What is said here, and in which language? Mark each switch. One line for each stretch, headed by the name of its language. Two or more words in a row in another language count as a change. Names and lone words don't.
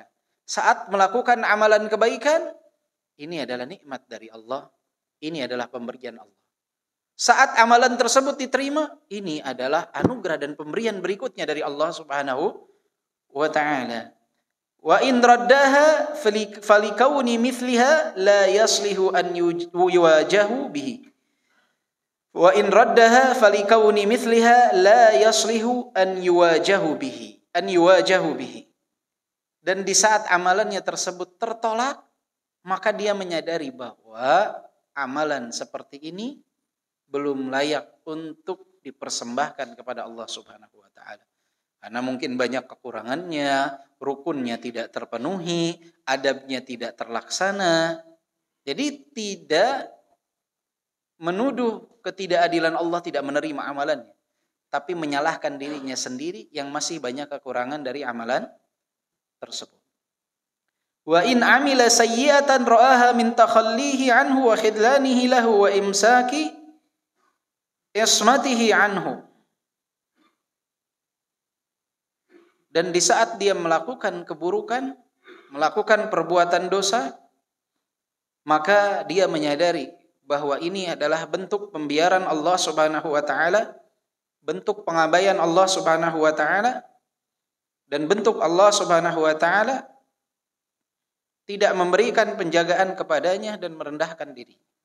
Indonesian: Saat melakukan amalan kebaikan, ini adalah nikmat dari Allah, ini adalah pemberian Allah. Saat amalan tersebut diterima, ini adalah anugerah dan pemberian berikutnya dari Allah
Arabic: سبحانه وتعالى. وإن ردها فلكون مثلها لا يصلح أن يواجه به. وإن ردها فلكون مثلها لا يصلح أن يواجه به.
Indonesian: Dan di saat amalannya tersebut tertolak, maka dia menyadari bahwa amalan seperti ini belum layak untuk dipersembahkan kepada Allah
Arabic: سبحانه وتعالى.
Indonesian: Karena mungkin banyak kekurangannya, rukunnya tidak terpenuhi, adabnya tidak terlaksana. Jadi tidak menuduh ketidakadilan Allah, tidak menerima amalannya, tapi menyalahkan dirinya sendiri yang masih banyak kekurangan dari amalan tersebut.
Arabic: وإن عمل سيئة رآها من تخليه عنه وخذلانه له وإمساك عصمته عنه.
Indonesian: Dan di saat dia melakukan keburukan, melakukan perbuatan dosa, maka dia menyadari bahwa ini adalah bentuk pembiaran Allah
Arabic: سبحانه وتعالى,
Indonesian: bentuk pengabaian Allah
Arabic: سبحانه وتعالى,
Indonesian: dan bentuk Allah
Arabic: سبحانه وتعالى
Indonesian: tidak memberikan penjagaan kepadanya dan merendahkan diri.